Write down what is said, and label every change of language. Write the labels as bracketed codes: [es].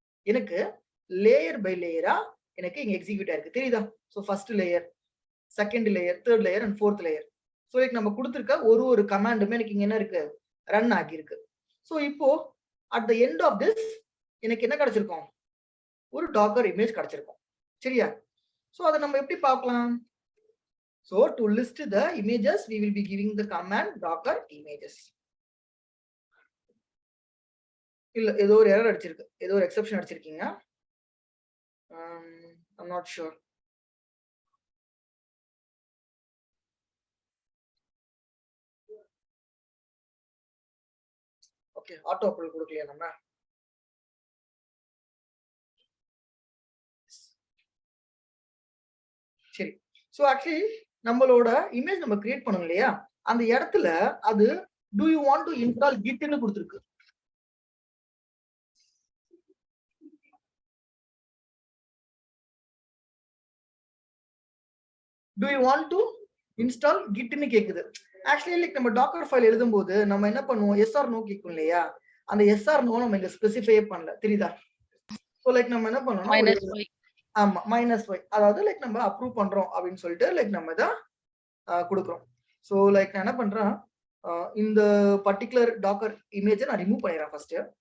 [ta] எனக்கு layer by லேயரா எனக்கு இங்க எக்ஸிக்யூட் ஆயிருக்கு, தெரியுதா? So first layer, second layer, third layer and fourth layer. So இதுக்கு நம்ம கொடுத்திருக்க ஒரு கமாண்டுமே எனக்கு இங்க என்ன இருக்கு, ரன் ஆகியிருக்கு. சோ இப்போ at the end of this எனக்கு என்ன கிடைச்சிருக்கும், ஒரு டாக்கர் இமேஜ் கிடைச்சிருக்கும். சரியா? சோ அதை நம்ம எப்படி பார்க்கலாம், [en] so to list the images we will be giving the command docker images. [ta] இல்ல ஏதோ ஒரு எரர் அடிச்சிருக்கு, ஏதோ ஒரு exception அடிச்சிருக்கீங்க. [en] I'm not sure. Okay, auto approval [ta] கொடுக்கலையா நம்ம? சரி. ஸோ ஆக்சுவலி நம்மளோட இமேஜ் நம்ம கிரியேட் பண்ணோம் இல்லையா, அந்த இடத்துல அது [en] do you want to install git [ta] ன்னு கொடுத்துருக்கு. [en] do you want to install gitன்னு கேக்குது. [ta] ஆக்சுவலி லைக் நம்ம டாக்கர் ஃபைல் எழுதும்போது நம்ம என்ன பண்ணுவோம், எஸ் ஆர் நோ கேட்கும் இல்லையா, அந்த எஸ் ஆர் நோ நம்ம இங்க ஸ்பெசிஃபை பண்ணல, தெரியுதா? ஸோ லைக் நம்ம என்ன பண்ணணும், ஆமா -y, அதாவது லைக் நம்ம அப்ரூவ் பண்றோம் அப்படின்னு சொல்லிட்டு லைக் நம்ம இதை கொடுக்குறோம். ஸோ லைக் நான் என்ன பண்றேன், இந்த பர்டிகுலர் டாக்கர் இமேஜை நான் ரிமூவ் பண்ணிடுறேன் ஃபர்ஸ்ட்.